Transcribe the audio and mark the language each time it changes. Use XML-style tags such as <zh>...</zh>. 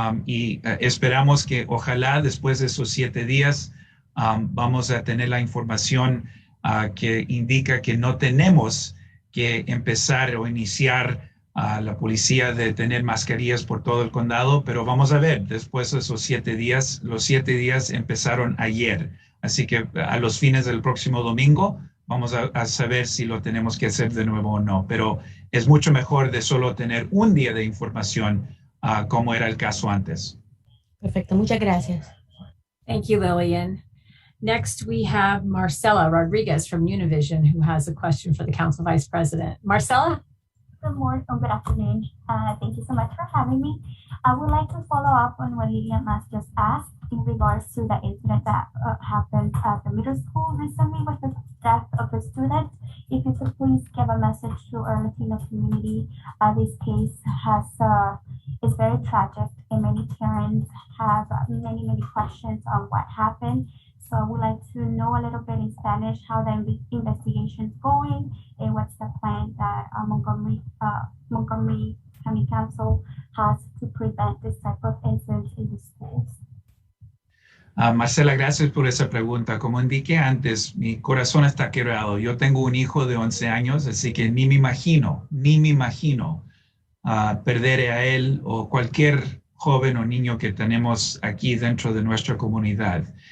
<es>Y esperamos que ojalá después de esos 7 días vamos a tener la información que indica que no tenemos que empezar o iniciar la policía de tener mascarillas por todo el condado, pero vamos a ver, después de esos 7 días, los 7 días empezaron ayer. Así que a los fines del próximo domingo vamos a saber si lo tenemos que hacer de nuevo o no. Pero es mucho mejor de solo tener un día de información como era el caso antes. Perfecto, muchas gracias.</es> <en>Thank you, Lillian. Next, we have Marcela Rodriguez from Univision, who has a question for the Council Vice President. Marcela? Good morning, good afternoon. Thank you so much for having me. I would like to follow up on what Lilian Mass just asked in regards to the incident that happened at the middle school recently with the death of a student. If you could please give a message to our Latino community. This case is very tragic, and many parents have many questions on what happened. So I would like to know a little bit in Spanish how the investigation is going and what's the plan that Montgomery County Council has to prevent this type of incidents in the schools.</en> <es>Marcela, gracias por esa pregunta. Como indiqué antes, mi corazón está quebrado. Yo tengo un hijo de 11 años, así que ni me imagino perder a él o cualquier joven o niño que tenemos aquí dentro de nuestra comunidad.</es>